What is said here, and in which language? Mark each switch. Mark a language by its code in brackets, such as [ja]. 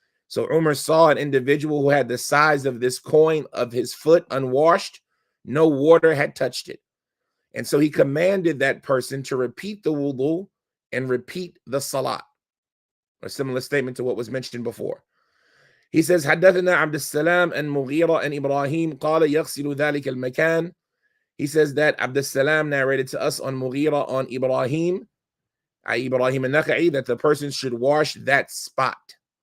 [en] So Umar saw an individual who had the size of this coin of his foot unwashed. No water had touched it. And so he commanded that person to repeat the wudu and repeat the salat. A similar statement to what was mentioned before. He says, [ar] حدثنا عبد السلام and Mughira and Ibrahim قال يغسل ذلك المكان. [en] He says that Abdul Salam narrated to us on Mughira on Ibrahim, Ibrahim al-Nakha'i, that the person should wash that spot.